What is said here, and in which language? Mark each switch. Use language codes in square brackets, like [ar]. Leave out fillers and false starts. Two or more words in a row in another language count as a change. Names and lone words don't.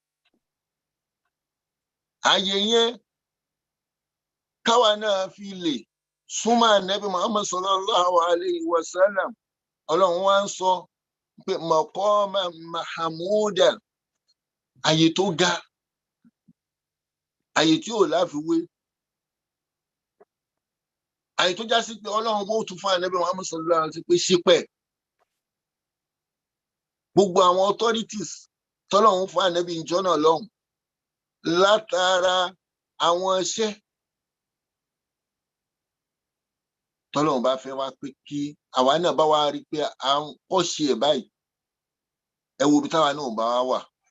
[yo] Àyè yẹn káwa náà fi lè súnmọ́ Nábì Muhammad [ar] صلى الله عليه وسلم. [yo] Ọlọ́run wá ń sọ pé [ar] مقاما محمودا, [yo] àyè tó ga, àyè tí ò láfiwé, àyè tó já sí pé Ọlọ́run bó tún fún Nábì Muhammad [ar] صلى الله عليه وسلم [yo] pé ṣípẹ̀. Gbogbo àwọn authorities tọ́lọ́run fún Nábì ìjọ náà lọ́hùn látara àwọn iṣẹ́ tọ́lọ́run bá fẹ́ wá pé kí àwa náà bá wá rí pé à ń kọ́ṣe ẹ̀ báyìí, ẹ wo ibi táwa náà bá wá wà.